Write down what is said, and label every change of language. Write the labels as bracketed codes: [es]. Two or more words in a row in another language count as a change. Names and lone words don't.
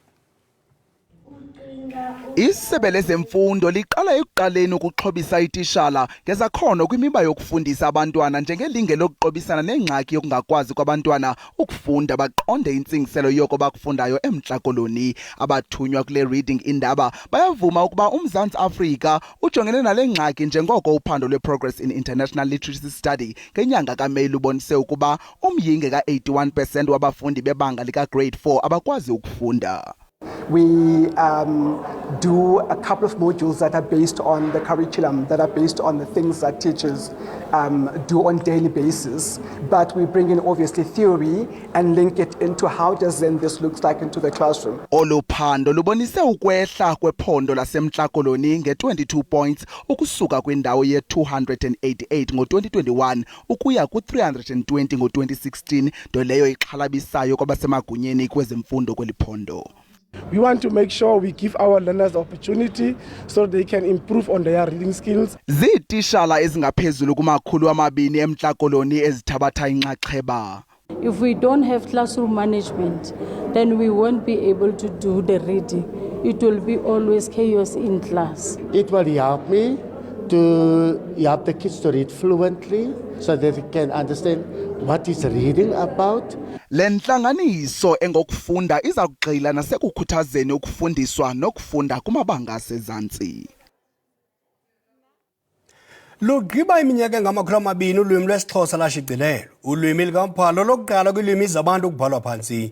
[xh] Isebe lezemfundo liqala ekuqaleni ukuxhobisa ititshala ngezakhono kwimiba yokufundisa abantwana njengelinge lokuqobisana nengxaki yokungakwazi kwabantwana ukufunda baqonde intsingiselo yoko bakufundayo eMhlakoloni. Abathunywa kule reading Iindaba bayavuma ukuba uMzantsi Afrika ujongene nale ngxaki njengoko uphando lweProgress in International Literacy Study ngenyanga kaMeyi lubonise ukuba umyinge ka-81% wabafundi bebanga lika-grade 4 abakwazi ukufunda. [en] We do a couple of modules that are based on the curriculum, that are based on the things that teachers do on daily basis. But we bring in obviously theory and link it into how does then this looks like into the classroom. [xh] Oluphando lubonise ukwehla kwephondo laseMhlakoloni nge-22 points ukusuka kwindawo ye-288 ngo-2021 ukuya ku-320 ngo-2016, nto leyo ixhalabisayo kwabasemagunyeni kwezemfundo kweli phondo. [en] We want to make sure we give our learners the opportunity so they can improve on their reading skills. [xh] Ziitishala ezingaphezulu kuma-200 eMntla-Koloni ezithabatha inxaxheba. [en] If we don't have classroom management, then we won't be able to do the reading. It will be always chaos in class. It will help me to help the kids to read fluently so that they can understand what is reading about. [xh] Le ntlanganiso engokufunda iza kugxila nasekukhuthazeni ukufundiswa nokufunda kumabanga asezantsi. Lugqiba iminyaka engama-200 ulwimi lwesiXhosa lashicilelwa. Ulwimi likaMphalo lokuqala kwiilwimi zabantu ukubhalwa phansi.